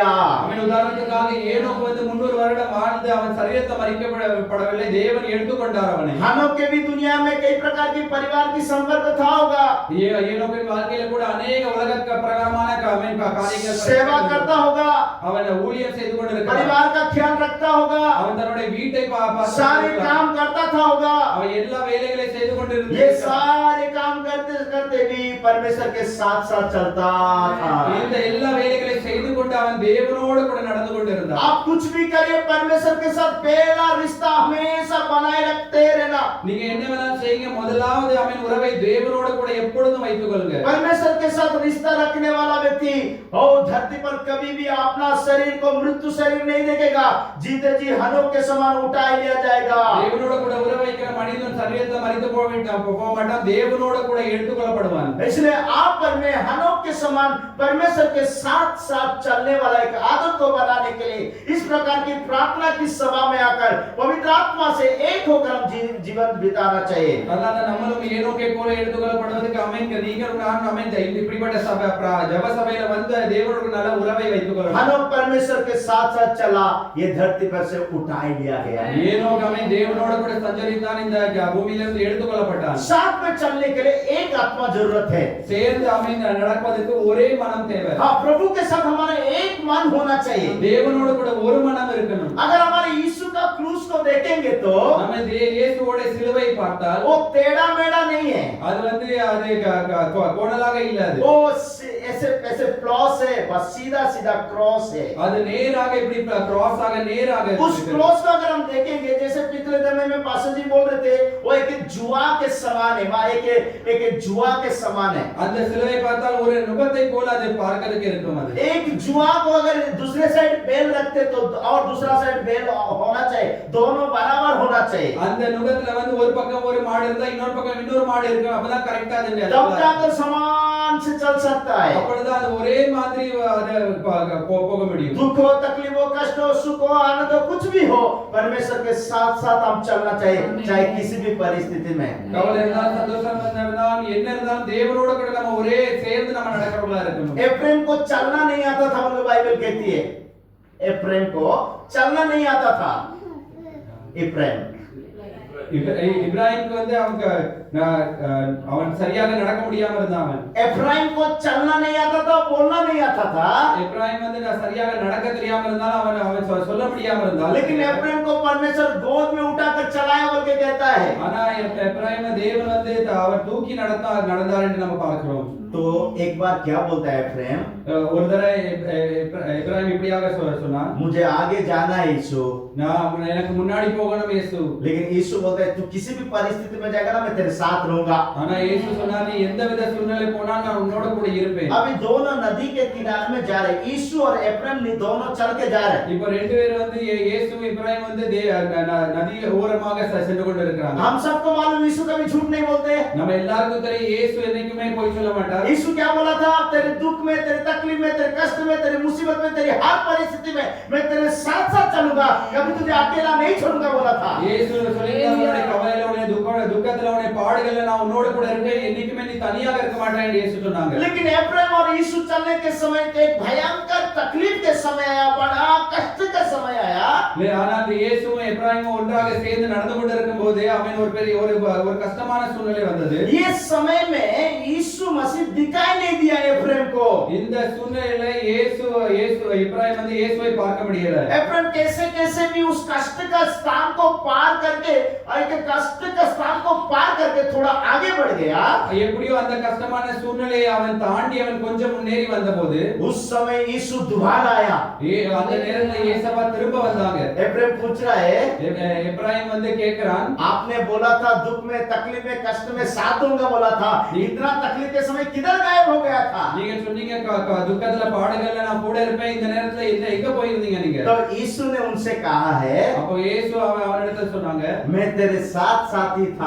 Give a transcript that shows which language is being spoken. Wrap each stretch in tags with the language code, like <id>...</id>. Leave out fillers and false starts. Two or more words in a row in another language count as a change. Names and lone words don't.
<ta>அவன் உதாரணத்துக்காக ஏனோக்கு வந்து 300 வருடம் வாழ்ந்து அவன் சரீரத்தை மரிக்கப்படவில்லை, தேவன் எடுத்துக்கொண்டார் அவனை.</ta> <hi>हनोक के भी दुनिया में कई प्रकार की परिवार की संपर्क था होगा,</hi> <ta>ஏனோக்கின் வாழ்க்கையில கூட अनेक உலகக்க பிரகாரமான காரியங்கள்</ta> <hi>सेवा करता होगा,</hi> <ta>அவன் ஊழியம் செய்து கொண்டிருக்கிறான்.</ta> <hi>परिवार का ख्याल रखता होगा,</hi> <ta>அவன் தன்னுடைய வீட்டை</ta> <hi>सारे काम करता था होगा।</hi> <ta>அவன் எல்லா வேலைகளை செய்து கொண்டிருந்தான்.</ta> <hi>ये सारे काम करते करते भी परमेश्वर के साथ साथ चलता था।</hi> <ta>இந்த எல்லா வேலைகளை செய்து கொண்டு அவன் தேவனோடு கூட நடந்து கொண்டிருந்தான்.</ta> <hi>आप कुछ भी करिए परमेश्वर के साथ पहला रिश्ता हमेशा बनाए रखते रहना।</hi> <ta>நீங்க என்ன வேணாலும் செய்யுங்க, முதலாவது அவன் உறவை தேவனோடு கூட எப்பொழுதும் வைத்துக் கொள்ளுங்க.</ta> <hi>परमेश्वर के साथ रिश्ता रखने वाला व्यक्ति धरती पर कभी भी अपना शरीर को मृत्यु शरीर नहीं देखेगा, जीते जी हनोक के समान उठा लिया जाएगा।</hi> <ta>தேவனோடு கூட உறவை வைக்கிற மனிதன் சரீரத்தை மரித்து போக மாட்டான், தேவனோடு கூட எடுத்துக்கொள்ளப்படுவான்.</ta> <hi>इसलिए आप पर में हनोक के समान परमेश्वर के साथ साथ चलने वाला एक आदत को बनाने के लिए इस प्रकार की प्रार्थना की सभा में आकर पवित्र आत्मा से एक होकर हम जीवन बिताना चाहिए।</hi> <ta>அதனால நம்மளும் ஏனோக்கை போல எடுத்துக்கொள்ளப்படுவதற்கு நீங்கள் நான் இப்படிப்பட்ட ஜெப சபையில வந்து தேவனோடு நல்ல உறவை வைத்துக் கொள்ளணும்.</ta> <hi>हनोक परमेश्वर के साथ साथ चला, ये धरती पर से उठा लिया गया।</hi> <ta>ஏனோக்கு அவன் தேவனோடு கூட சஞ்சரித்தான், இந்த பூமியிலிருந்து எடுத்துக்கொள்ளப்பட்டான்.</ta> <hi>साथ में चलने के लिए एक आत्मा जरूरत है।</hi> <ta>சேர்ந்து அவன் நடப்பதற்கு ஒரே மனம் தேவை.</ta> <hi>हाँ, प्रभु के साथ हमारा एक मन होना चाहिए।</hi> <ta>தேவனோடு கூட ஒரு மனம் இருக்கணும்.</ta> <hi>अगर हमारे यीशु का क्रूस को देखेंगे तो</hi> <ta>நம்ம இயேசுவோட சிலுவை பார்த்தால்</ta> <hi>वो टेढ़ा मेढ़ा नहीं है,</hi> <ta>அது வந்து அது கோணலாக இல்ல, அது</ta> <hi>वो ऐसे ऐसे क्रॉस है, बस सीधा सीधा क्रॉस है।</hi> <ta>அது நேராக இப்படி கிராஸ் ஆக நேராக</ta> <hi>उस क्रॉस को अगर हम देखेंगे, जैसे पिछले समय में पास्टर जी बोल रहे थे, वो एक जुआ के समान है, एक जुआ के समान है।</hi> <ta>அந்த சிலுவை பார்த்தால் ஒரு நுகத்தை போல அது பார்க்கிறதுக்கு இருக்கும். அது</ta> <hi>एक जुआ को अगर दूसरे साइड बेल रखते तो और दूसरा साइड बेल होना चाहिए, दोनों बराबर होना चाहिए।</hi> <ta>அந்த நுகத்துல வந்து ஒரு பக்கம் ஒரு மாடு இருந்தா இன்னொரு பக்கம் இன்னொரு மாடு இருக்கும், அப்பதான் கரெக்ட்டா அது</ta> <hi>तब जाकर समान से चल सकता है।</hi> <ta>அப்பொழுதுதான் அது ஒரே மாதிரி அது போக முடியும்.</ta> <hi>दुख हो, तकलीफ हो, कष्ट हो, सुख हो, आनंद हो, कुछ भी हो, परमेश्वर के साथ साथ हम चलना चाहिए, चाहे किसी भी परिस्थिति में.</hi> <ta>கவலை இருந்தாலும் சந்தோஷம் இருந்தாலும் என்ன இருந்தாலும் தேவனோட கூட நம்ம ஒரே சேர்ந்து நம்ம நடக்கிறவங்களா இருக்கணும்.</ta> <hi>एफ्रेम को चलना नहीं आता था, उनको बाइबल कहती है. एफ्रेम को चलना नहीं आता था. एफ्रेम</hi> <ta>இப்ராஹிம்க்கு வந்து அவன் சரியாக நடக்க முடியாம இருந்தான்.</ta> <hi>एफ्राइम को चलना नहीं आता था, बोलना नहीं आता था.</hi> <ta>இப்ராஹிம் வந்து சரியாக நடக்க தெரியாம இருந்தாலும் அவன் சொல்ல முடியாம இருந்தான்.</ta> <hi>लेकिन एफ्राइम को परमेश्वर गोद में उठाकर चलाया बोल के कहता है.</hi> <ta>ஆனா இப்ராஹிம் தேவன் வந்து அவர் தூக்கி நடந்தார் என்று நம்ம பார்க்கிறோம்.</ta> <hi>तो एक बार क्या बोलता है एफ्राइम?</hi> <ta>ஒரு தடவை இப்ராஹிம் இப்படியாக சொன்னான்,</ta> <hi>मुझे आगे जाना है यीशु.</hi> <ta>நான் எனக்கு முன்னாடி போகணும் இயேசு.</ta> <hi>लेकिन यीशु बोलता है तू किसी भी परिस्थिति में जाएगा ना, मैं तेरे साथ रहूंगा.</hi> <ta>ஆனா இயேசு சொன்னார், நீ எந்தவித சூழ்நிலை போனாலும் நான் உன்னோட கூட இருப்பேன்.</ta> <hi>अभी दोनों नदी के किनारे में जा रहे, यीशु और एफ्राइम दोनों चल के जा रहे.</hi> <ta>இப்போ ரெண்டு பேரும் வந்து இயேசு இப்ராஹிம் வந்து நதி ஓரமாக சென்று கொண்டிருக்கிறாங்க.</ta> <hi>हम सबको मालूम यीशु कभी झूठ नहीं बोलते.</hi> <ta>நம்ம எல்லாருக்கும் தெரியும் இயேசு என்னைக்குமே பொய் சொல்ல மாட்டார்.</ta> <hi>यीशु क्या बोला था? तेरे दुख में, तेरे तकलीफ में, तेरे कष्ट में, तेरी मुसीबत में, तेरी हर परिस्थिति में मैं तेरे साथ साथ चलूंगा, कभी तुझे अकेला नहीं छोड़ूंगा बोला था.</hi> <ta>இயேசு சொல்லியிருந்தார், உன்னுடைய கவலையில, உன்னுடைய துக்கத்துல, உன்னுடைய பாடுகள்ல நான் உன்னோட கூட இருக்கேன், என்னைக்குமே நீ தனியாக இருக்க மாட்டேன் என்று இயேசு சொன்னாங்க.</ta> <hi>लेकिन एफ्राइम और यीशु चलने के समय एक भयंकर तकलीफ के समय आया, बड़ा कष्ट का समय आया.</hi> <ta>ஆனால் இயேசுவும் எப்ராஹிமும் ஒன்றாக சேர்ந்து நடந்து கொண்டிருக்கும் போது அவன் ஒரு பெரிய ஒரு கஷ்டமான சூழ்நிலை வந்தது.</ta> <hi>ये समय में यीशु मसीह दिखाई नहीं दिया एफ्राइम को.</hi> <ta>இந்த சூழ்நிலையில இயேசு இப்ராஹிம் வந்து இயேசுவை பார்க்க முடியல.</ta> <hi>एफ्राइम कैसे भी उस कष्ट का स्थान को पार करके, एक कष्ट का स्थान को पार करके थोड़ा आगे बढ़ गया.</hi> <ta>எப்படியோ அந்த கஷ்டமான சூழ்நிலையை அவன் தாண்டி அவன் கொஞ்சம் முன்னேறி வந்தபோது</ta> <hi>उस समय यीशु दोबारा आया.</hi> <ta>அந்த நேரத்துல இயேசுவா திரும்ப வந்தாங்க.</ta> <hi>एफ्राइम पूछ रहा है,</hi> <ta>எப்ராஹிம் வந்து கேக்குறான்,</ta> <hi>आपने बोला था दुख में, तकलीफ में, कष्ट में साथ दूंगा बोला था, इतना तकलीफ के समय किधर गायब हो गया था?</hi> <ta>நீங்க சொன்னீங்க துக்கத்துல பாடுகள்ல நான் கூட இருப்பேன், இந்த நேரத்துல எங்க போயிருந்தீங்க நீங்க?</ta> <hi>तो यीशु ने उनसे कहा है,</hi> <ta>அப்போ இயேசு அவனிடத்துல சொன்னாங்க,</ta> <hi>मैं तेरे साथ साथी था.</hi>